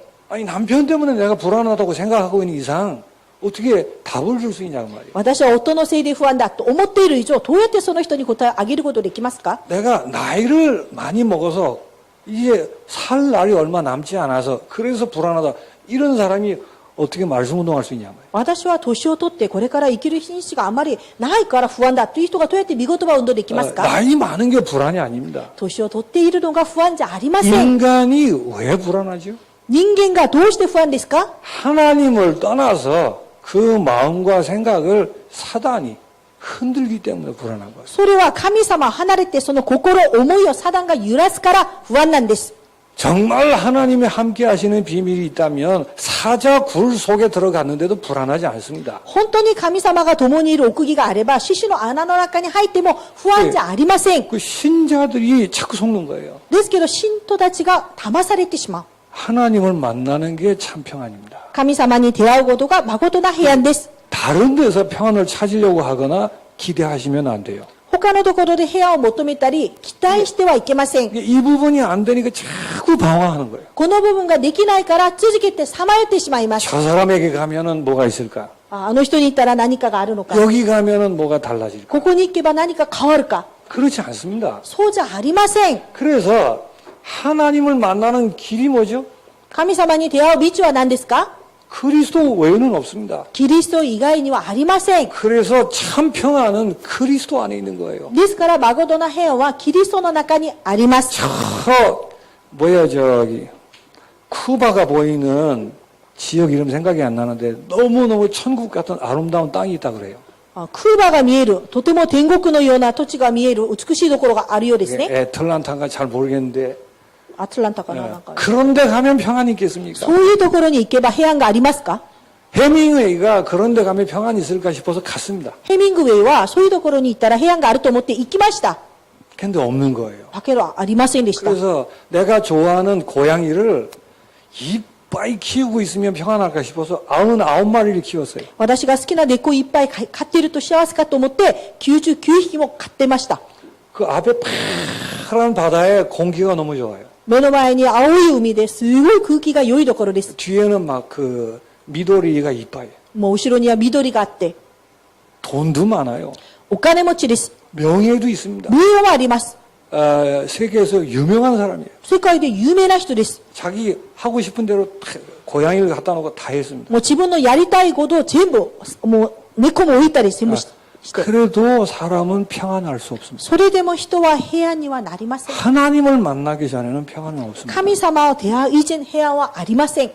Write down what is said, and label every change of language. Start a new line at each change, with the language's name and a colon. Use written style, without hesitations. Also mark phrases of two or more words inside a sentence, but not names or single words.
Korean: 아니 남편 때문에 내가 불안하다고 생각하고 있는 이상 어떻게 답을 줄 수 있냐고 말이에요.
Japanese: 私は夫のせいで不安だと思っている以上どうやってその人に答えをあげることできますか？
Korean: 내가 나이를 많이 먹어서 이제 살 날이 얼마 남지 않아서 그래서 불안하다. 이런 사람이 어떻게 말씀 운동할 수 있냐고요.
Japanese: 私は年を取ってこれから生きる日にちがあまりないから不安だという人がどうやって見言葉を運動できますか？
Korean: 나이 많은 게 불안이 아닙니다.
Japanese: 年を取っているのが不安じゃありません。
Korean: 인간이 왜 불안하죠?
Japanese: 人間がどうして不安ですか？
Korean: 하나님을 떠나서 그 마음과 생각을 사단이 흔들기 때문에 불안한 거예요.
Japanese: それは神様を離れてその心、思いをサタンが揺らすから不安なんです。
Korean: 정말 하나님이 함께 하시는 비밀이 있다면 사자 굴 속에 들어갔는데도 불안하지 않습니다.
Japanese: 本当に神様が共にいる奥義があれば、獅子の穴の中に入っても不安じゃありません。
Korean: 그 신자들이 자꾸 속는 거예요.
Japanese: ですけど、信徒たちが騙されてしまう。
Korean: 하나님을 만나는 게 참 평안입니다.
Japanese: 神様に出会うことが誠な平安です。
Korean: 다른 데서 평안을 찾으려고 하거나 기대하시면 안 돼요.
Japanese: 他のところで平安を求めたり、期待してはいけません。
Korean: 이 부분이 안 되니까 자꾸 방황하는 거예요.
Japanese: この部分ができないから続けてさまよってしまいます。
Korean: 저 사람에게 가면은 뭐가 있을까?
Japanese: あの人に行ったら何かがあるのか。
Korean: 여기 가면은 뭐가 달라질까?
Japanese: ここに行けば何か変わるか。
Korean: 그렇지 않습니다.
Japanese: そうじゃありません。
Korean: 그래서 하나님을 만나는 길이 뭐죠?
Japanese: 神様に出会う道は何ですか？
Korean: 그리스도 외에는 없습니다.
Japanese: キリスト以外にはありません。
Korean: 그래서 참 평안은 그리스도 안에 있는 거예요.
Japanese: ですから、誠な平安はキリストの中にあります。
Korean: 저 뭐야 저기 쿠바가 보이는 지역 이름 생각이 안 나는데 너무너무 천국 같은 아름다운 땅이 있다 그래요.
Japanese: クーバが見える、とても天国のような土地が見える美しいところがあるようですね。
Korean: 애틀란타인가 잘 모르겠는데
Japanese: アトランタかな、なんか。
Korean: 그런데 가면 평안이 있겠습니까?
Japanese: そういうところに行けば平安がありますか？
Korean: 해밍웨이가 그런데 가면 평안이 있을까 싶어서 갔습니다.
Japanese: ヘミングウェイはそういうところに行ったら平安があると思って行きました。
Korean: 근데 없는 거예요.
Japanese: だけどありませんでした。
Korean: 그래서 내가 좋아하는 고양이를 이빨 키우고 있으면 평안할까 싶어서 99마리를 키웠어요.
Japanese: 私が好きな猫いっぱい飼っていると幸せかと思って99匹も飼ってました。
Korean: 그 앞에 파란 바다에 공기가 너무 좋아요.
Japanese: 目の前に青い海ですごい空気が良いところです。
Korean: 뒤에는 막 그 미도리가 이뻐요.
Japanese: もう後ろには緑があって、
Korean: 돈도 많아요.
Japanese: お金持ちです。
Korean: 명예도 있습니다.
Japanese: 名誉もあります。
Korean: 세계에서 유명한 사람이에요.
Japanese: 世界で有名な人です。
Korean: 자기 하고 싶은 대로 고양이를 갖다 놓고 다 했습니다.
Japanese: もう自分のやりたいことを全部、もう猫も置いたり全部して。
Korean: 그래도 사람은 평안할 수 없습니다.
Japanese: それでも人は平安にはなりません。
Korean: 하나님을 만나기 전에는 평안은 없습니다.
Japanese: 神様を出会う以前平安はありません。